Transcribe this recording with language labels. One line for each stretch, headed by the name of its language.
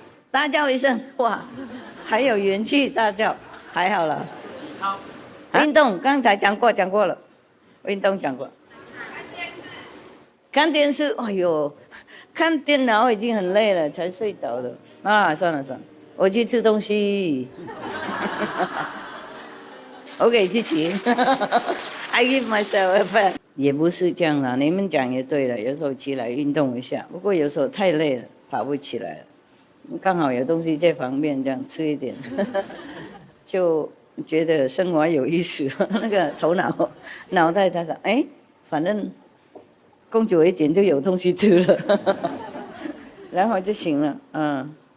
Chinese: 大叫一声，哇，还有元气大叫，还好了。运动刚才讲过了，运动讲过。看电视，哎呦，看电脑已经很累了，才睡着了。算了，我去吃东西。我给自己，
English: I give myself a pat。
Chinese: 也不是这样啦，你们讲也对了，有时候起来运动一下，不过有时候太累了，爬不起来了。刚好有东西在旁边，这样吃一点，就觉得生活有意思。那个脑袋他想，反正工作一点就有东西吃了，然后就行了。